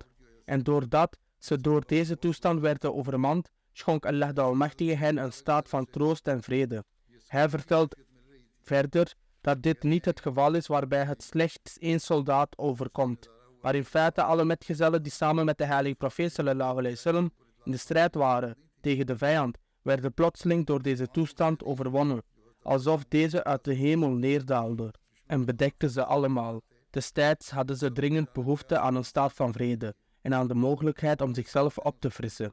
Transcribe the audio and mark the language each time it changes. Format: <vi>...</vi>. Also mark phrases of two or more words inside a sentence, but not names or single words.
<nl>En doordat ze door deze toestand werden overmand, schonk Allah de Almachtige hen een staat van troost en vrede. Hij vertelt verder dat dit niet het geval is waarbij het slechts één soldaat overkomt, maar in feite alle metgezellen die samen met de heilige profeet</nl> <ar>صلى الله عليه وسلم</ar> <nl>in de strijd waren tegen de vijand, werden plotseling door deze toestand overwonnen, alsof deze uit de hemel neerdaalde en bedekte ze allemaal. Destijds hadden ze dringend behoefte aan een staat van vrede en aan de mogelijkheid om zichzelf op te frissen.</nl>